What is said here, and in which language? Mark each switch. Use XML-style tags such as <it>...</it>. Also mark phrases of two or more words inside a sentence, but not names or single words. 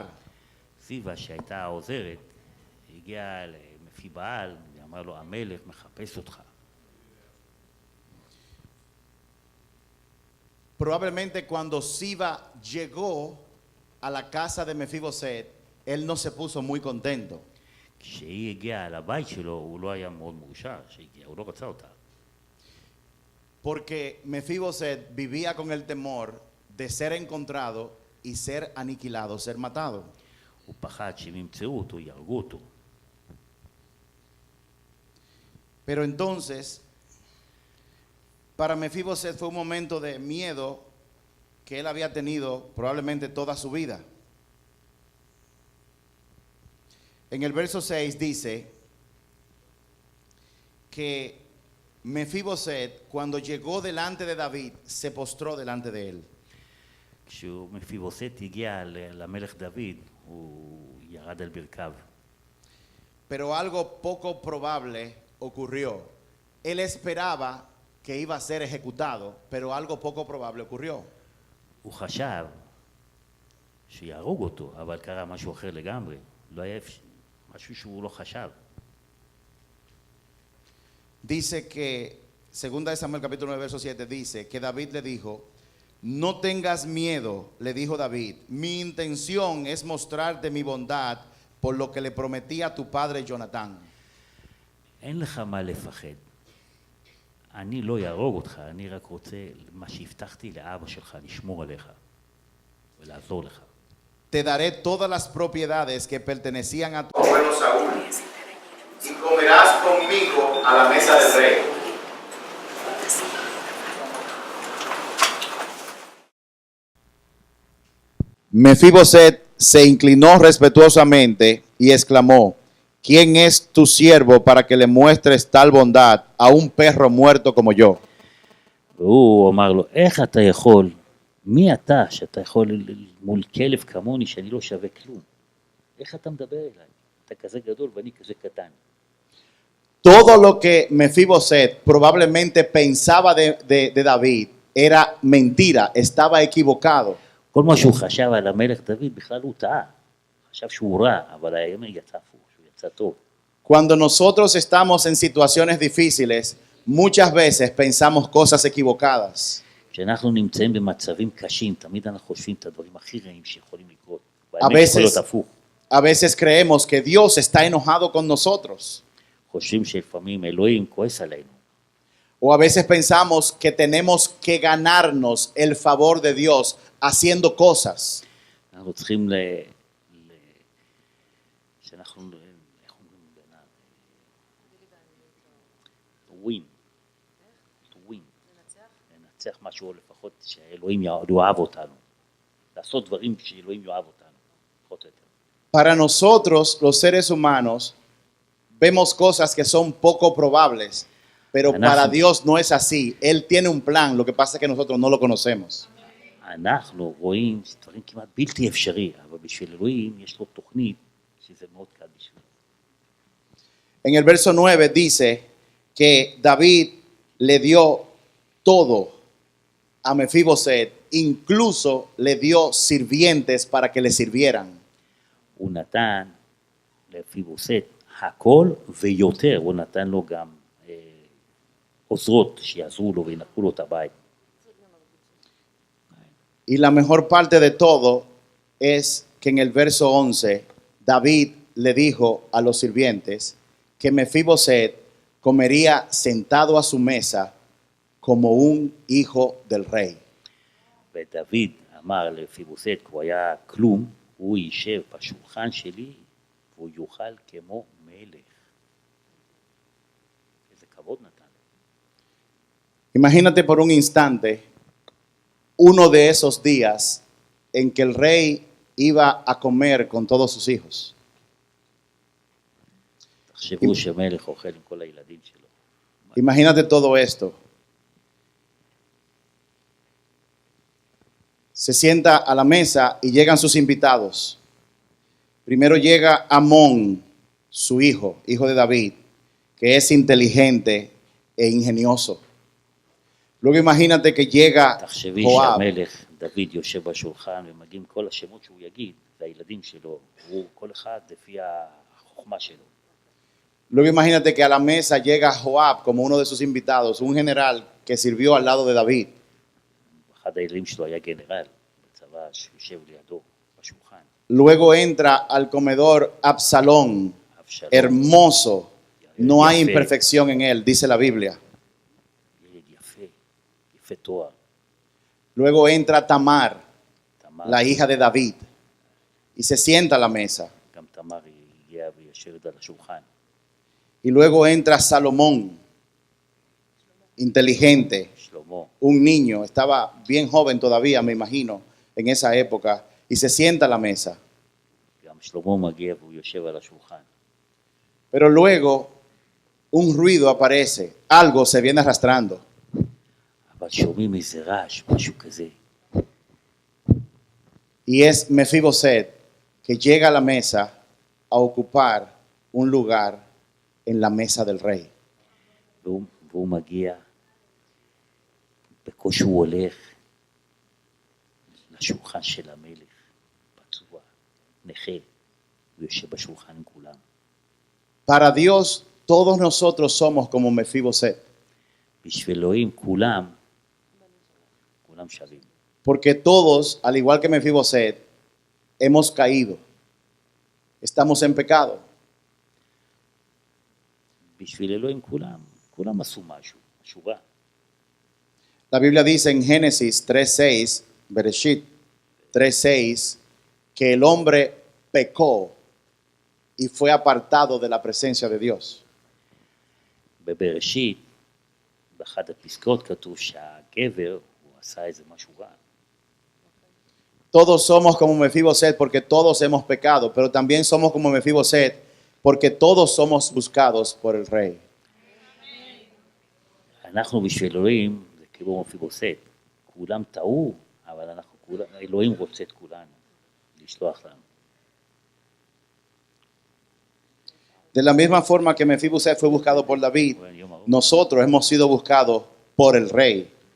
<he>סיבה שהייתה העוזרת, הגיעה למפי בעל, ואמר לו, המלך מחפש אותך.</he> <es>Probablemente cuando Siba llegó a la casa de Mefiboset, él no se puso muy contento.</es> <he>כשהיא הגיעה לבית שלו, הוא לא היה מאוד מאושר שהגיע, הוא לא רצה אותה.</he> <es>Porque Mefiboset vivía con el temor de ser encontrado y ser aniquilado, ser matado.</es> <he>הוא פחד שאם ימצאו אותו, יהרגו אותו.</he> <es>Pero entonces, para Mefiboset fue un momento de miedo que él había tenido probablemente toda su vida. En el verso 6 dice que Mefiboset, cuando llegó delante de David, se postró delante de él.</es> <he>כשמפיבוסת הגיע למלך דוד, הוא ירד על ברכיו.</he> <es>Pero algo poco probable ocurrió. Él esperaba que iba a ser ejecutado, pero algo poco probable ocurrió.</es> <he>הוא חשב שיהרוג אותו, אבל קרה משהו אחר לגמרי. לא היה משהו שהוא לא חשב.</he> <es>Dice que, segunda de Samuel capítulo 9 verso 7, dice que David le dijo, no tengas miedo, le dijo David, mi intención es mostrarte mi bondad por lo que le prometí a tu padre Jonatán.</es> <he>אין לך מה לפחד. אני לא יהרוג אותך, אני רק רוצה מה שהבטחתי לאבא שלך, לשמור עליך ולעזור לך.</he> <es>Te daré todas las propiedades que pertenecían a tu abuelo Saúl y comerás conmigo a la mesa del rey. Mefiboset se inclinó respetuosamente y exclamó, ¿quién es tu siervo para que le muestres tal bondad a un perro muerto como yo?</es> <he>והוא אמר לו, איך אתה יכול, מי אתה שאתה יכול מול כלב כמוני שאני לא שווה כלום? איך אתה מדבר אליי? אתה כזה גדול ואני כזה קטן.</he> <es>Todo lo que Mefiboset probablemente pensaba de David era mentira, estaba equivocado.</es> <he>כל מה שהוא חשב על המלך דוד בכלל הוא טעה. חשב שהוא רע, אבל היום יצא הפוך, שהוא יצא טוב.</he> <es>Cuando nosotros estamos en situaciones difíciles, muchas veces pensamos cosas equivocadas.</es> <he>כשאנחנו נמצאים במצבים קשים, תמיד אנחנו חושבים את הדברים הכי רעים שיכולים לקרות. והאמת יכול להיות הפוך.</he> <es>A veces creemos que Dios está enojado con nosotros.</es> <he>חושבים שלפעמים אלוהים כועס עלינו.</he> <es>O a veces pensamos que tenemos que ganarnos el favor de Dios haciendo cosas.</es> <he>אנחנו צריכים שאנחנו, איך אומרים בעיניו?</he> <en>win. to win.</en> <he>לנצח משהו, לפחות שאלוהים יאהב אותנו. לעשות דברים שאלוהים יאהב אותנו. פחות או יותר.</he> <es>Para nosotros, los seres humanos, vemos cosas que son poco probables, pero para Dios no es así. Él tiene un plan, lo que pasa es que nosotros no lo conocemos.</es> <he>אנחנו רואים דברים כמעט בלתי אפשרי, אבל בשביל אלוהים יש לו תוכנית שזה מאוד קל בשביל.</he> <es>En el verso 9 dice que David le dio todo a Mefiboset, incluso le dio sirvientes para que le sirvieran.</es> <he>הוא נתן לפיבוסת הכל ויותר, הוא נתן לו גם עוזרות שיעזרו לו וינקו לו את הבית.</he> <es>Y la mejor parte de todo es que en el verso 11, David le dijo a los sirvientes que Mefiboset comería sentado a su mesa como un hijo del rey.</es> <he>ודוד אמר לפיבוסת, הוא היה כלום, הוא יישב בשולחן שלי והוא יאכל כמו מלך. איזה כבוד נתן.</he> <es>Imagínate por un instante uno de esos días en que el rey iba a comer con todos sus hijos.</es> <he>תחשבו שמלך אוכל עם כל הילדים שלו.</he> <es>Imagínate todo esto. Se sienta a la mesa y llegan sus invitados. Primero llega Amón, su hijo de David, que es inteligente e ingenioso. Luego imagínate que llega</es> <he>תחשבי</he> <es>Joab.</es> <he>שהמלך דוד יושב בשולחן ומגיעים כל השמות שהוא יגיד, והילדים שלו, הוא כל אחד לפי החוכמה שלו.</he> <es>Luego imagínate que a la mesa llega Joab como uno de sus invitados, un general que sirvió al lado de David.</es> <he>אחד הילדים שלו היה גנרל בצבא שיושב לידו בשולחן.</he> <es>Luego entra al comedor Absalón, אבשלום, hermoso, no hay</es> <he>Yafé.</he> <es>imperfección en él, dice la Biblia.</es> <he>ילד יפה, יפה תואר.</he> <es>Luego entra Tamar, תמר, la hija de David, y se sienta a la mesa.</es> <he>גם תמר הגיעה ויושבת על השולחן.</he> <es>Y luego entra Salomón, inteligente, שלמה, un niño, estaba bien joven todavía, me imagino, en esa época, y se sienta a la mesa.</es> <he>גם שלמה מגיע והוא יושב על השולחן.</he> <es>Pero luego un ruido aparece, algo se viene arrastrando.</es> <he>אבל שומעים איזה רעש, משהו כזה.</he> <es>Y es Mefiboset que llega a la mesa a ocupar un lugar en la mesa del rey.</es> <he>והוא מגיע, בקושי הוא הולך לשולחן של המלך, פצוע, נכה, הוא יושב בשולחן עם כולם.</he> <es>Para Dios, todos nosotros somos como Mefiboset,</es> <he>בשביל אלוהים כולם שווים.</he> <es>porque todos, al igual que Mefiboset, hemos caído, estamos en pecado.</es> <he>בשביל אלוהים כולם עשו משהו, משהו רע.</he> <es>La Biblia dice en Génesis 3:6, Bereshit 3:6, que el hombre pecó y fue apartado de la presencia de Dios.</es> <he>בבראשית, באחת הפסקאות כתוב שהגבר, הוא עשה איזה משהו רע.</he> <es>Todos somos como Mefiboset porque todos hemos pecado, pero también somos como Mefiboset porque todos somos buscados por el rey.</es> <he>אנחנו בשביל אלוהים, זה כאילו מפיבוסת. כולם טעו, אבל אלוהים רוצה את כולנו, לשלוח לנו.</he> <es>De la misma forma que Mefiboset fue buscado por David, nosotros hemos sido buscados por el rey.</es>